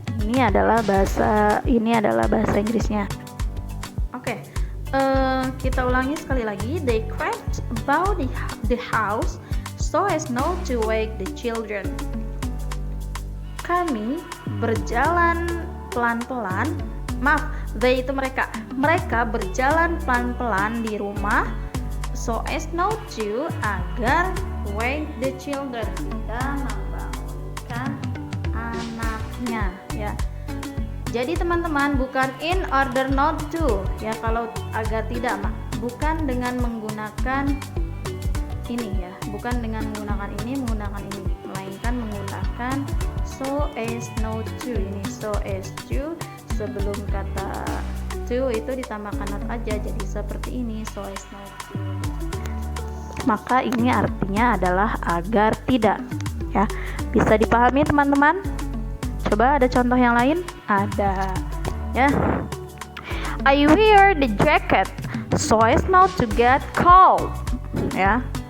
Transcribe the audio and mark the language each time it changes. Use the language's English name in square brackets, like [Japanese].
[Indonesian] Ini adalah bahasa Inggrisnya. Oke. Kita ulangi sekali lagi. [English] They crept about the house so as not to wake the children. [Indonesian] Kami berjalan pelan-pelan. They itu mereka. Mereka berjalan pelan-pelan di rumah so as not to, agar [English] wake the children, [Indonesian] tidak membangunkan anaknya ya. Jadi teman-teman, bukan in order not to ya, kalau agar tidak bukan dengan menggunakan ini ya, bukan dengan menggunakan ini, melainkan menggunakan so as not to. Ini so as to, sebelum kata to itu ditambahkan not aja, jadi seperti ini, so as not to. Maka ini artinya adalah agar tidak ya. Bisa dipahami teman-teman? Coba ada contoh yang lain? Ada ya. [English] I wear the jacket so as not to get cold ya.